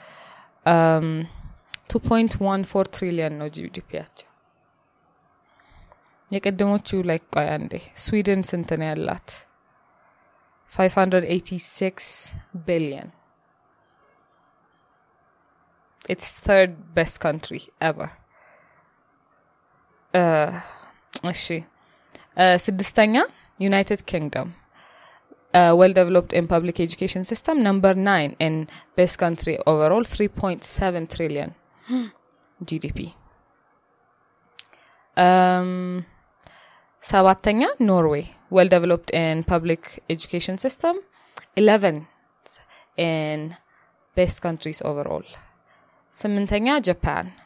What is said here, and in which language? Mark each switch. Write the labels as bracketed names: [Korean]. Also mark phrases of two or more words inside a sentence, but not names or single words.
[Amharic] 2.14 trillion ነው GDP ያቸው የቀደሞቹ like ቆይ አንዴ ስዊድን ስንት ነው ያላት [English] 586 billion it's third best country ever [Amharic] እሺ ስድስተኛ [English] United Kingdom well developed in public education system number 9 in best country overall 3.7 trillion GDP ሰባተኛ Norway well developed in public education system 11 in best countries overall ስምንተኛ Japan